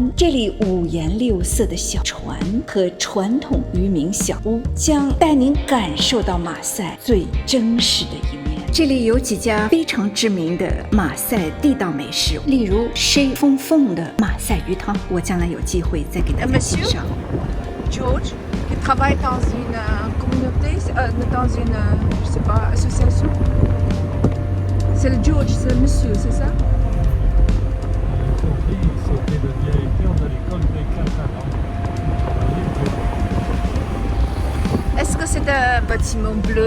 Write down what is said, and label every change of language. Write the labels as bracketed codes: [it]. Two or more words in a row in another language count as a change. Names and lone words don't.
[zh] 这里五颜六色的小船和传统渔民小屋将带您感受到马赛最真实的一面。这里有几家非常知名的马赛地道美食，例如Chez Fonfon的马赛鱼汤，我将来有机会再给大家介绍。 [fr] George, qui travaille dans une communauté, dans une, je sais pas, association. C'est le George, c'est le monsieur, c'est ça? C'était le directeur de l'école des Catalans. Est-ce que c'est un bâtiment bleu?